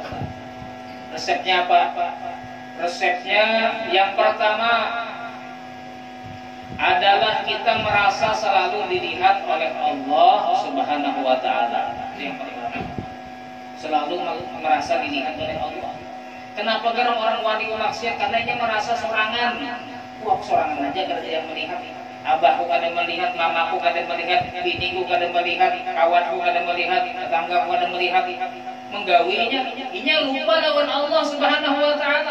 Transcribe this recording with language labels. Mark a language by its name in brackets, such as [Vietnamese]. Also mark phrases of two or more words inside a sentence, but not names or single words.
[Indonesian] Resepnya apa? Resepnya yang pertama adalah kita merasa selalu dilihat oleh Allah [Arabic] سبحانه وتعالى. [Indonesian] Yang pertama. selalu merasa dilihat oleh Allah. Kenapa orang wali maksiat? Karena dia merasa sorangan. [Banjar] Wah, sorangan aja kada yang melihat. Abahku kada melihat, mamaku kada melihat, biniku kada melihat, kawanku kada melihat, tetanggaku kada melihat. Menggawinya, inya lupa lawan Allah [Arabic] سبحانه وتعالى.